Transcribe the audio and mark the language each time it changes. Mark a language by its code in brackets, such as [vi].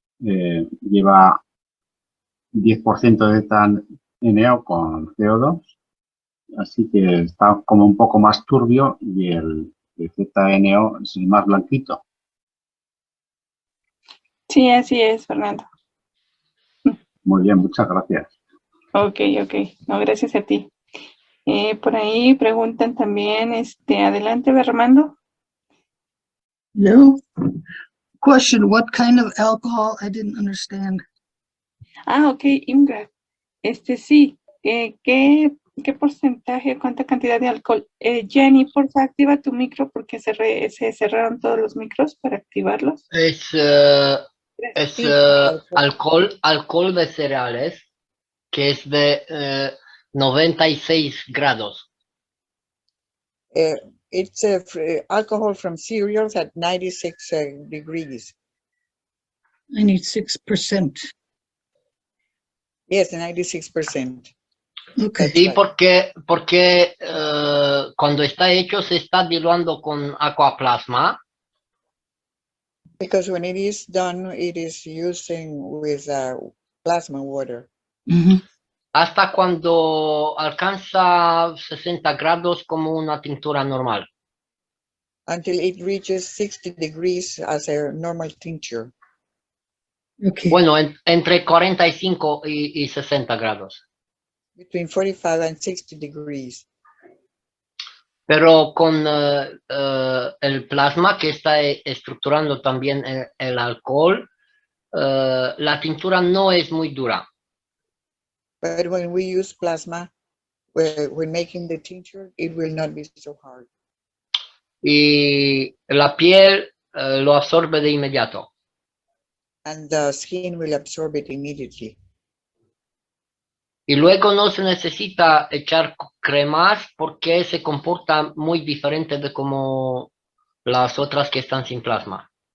[es] lleva 10% de NO con CO2, así que está como un poco más turbio y el ZNO es el más blanquito. Sí, así es, Fernando. Muy bien, muchas gracias. Ok. No, gracias a ti. Por ahí preguntan también, adelante, Armando. No. [en] Question, what kind of alcohol? I didn't understand. Ok, Imra. [es] Sí, ¿qué porcentaje, cuánta cantidad de alcohol? Giani, porfa, activa tu micro porque se cerraron todos los micros para activarlos. Es Sí, alcohol de cereales, que es de 96 grados. [en] It's alcohol from cereals at 96 degrees. 96%. Yes, 96%. Okay. [es] Sí, porque cuando está hecho se está diluando con aquaplasma. [en] Because when it is done, it is using with plasma water Mhm. [es] Hasta cuando alcanza 60 grados como una tintura normal. [en] until it reaches 60 degrees as a normal tincture. Okay. [es] Bueno, entre 45 y 60 grados. [en] Between 45 and 60 degrees. [es] Pero con el plasma que está estructurando también el alcohol, la tintura no es muy dura. [en] But when we use plasma, when making the tincture, it will not be so hard. [es] Y la piel lo absorbe de inmediato. [en] And the skin will absorb it immediately. [es] Y luego no se necesita echar cremas porque se comporta muy diferente de como las otras que están sin plasma.